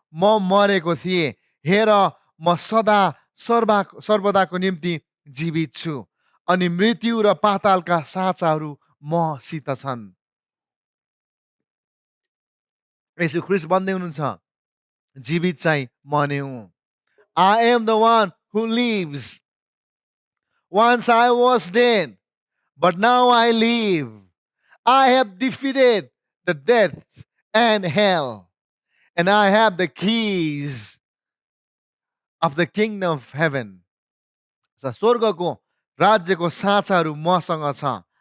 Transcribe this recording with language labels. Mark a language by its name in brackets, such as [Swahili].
[Nepali] म मरेको थिएँ, हेर म सर्वदाको निम्ति जीवित छु, अनि मृत्यु र पातालका साँचाहरू मसित छन्। येशू ख्रिस्ट भन्दै हुनुहुन्छ जीवित चाहिँ म नै हुँ। [English] I am the one who lives. Once I was dead, but now I live. I have defeated the death and hell, and I have the keys of the kingdom of heaven. [Nepali] स्वर्गको राज्यको साँचाहरू मसँग छ।